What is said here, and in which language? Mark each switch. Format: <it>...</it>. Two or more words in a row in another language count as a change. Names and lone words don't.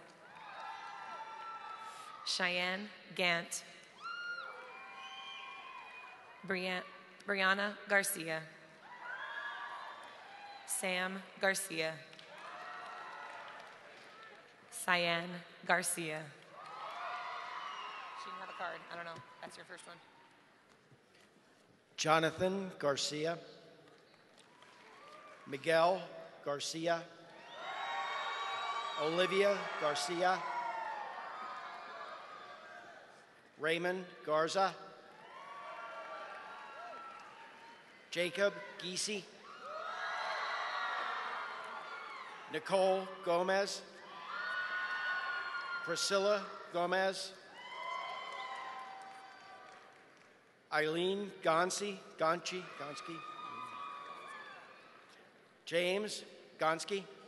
<en>Cheyenne Gant. Brianna Garcia. Sam Garcia. Cyan Garcia. She didn't have a card. I don't know. That's your first one. Jonathan Garcia. Miguel Garcia. Olivia Garcia. Raymond Garza, Jacob Giese, Nicole Gomez, Priscilla Gomez, Eileen Gonski, James Gonski,</en>